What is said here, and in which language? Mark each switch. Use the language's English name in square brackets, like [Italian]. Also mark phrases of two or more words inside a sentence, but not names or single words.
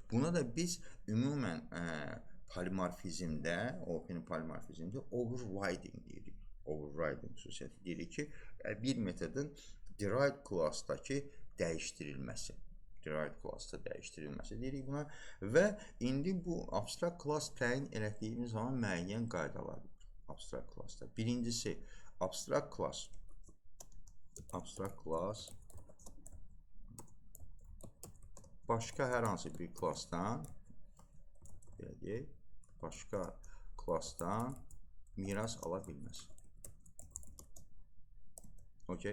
[Azerbaijani] Buna da biz ümumən polimorfizmdə, OOP-nin polimorfizmdə overriding deyirik. Overriding xüsusiyyəti deyirik ki, bir metodun [English] derived classdakı [Azerbaijani] dəyişdirilməsi. [English] Derived classda [Azerbaijani] dəyişdirilməsi deyirik buna. Və indi bu [English] abstract class [Azerbaijani] təyin elədiyimiz zaman müəyyən qaydalar var. [English] Abstract classda. [Azerbaijani] Birincisi, [English] abstract class [Azerbaijani] başqa hər hansı bir klassdan miras ala bilməz. Okay?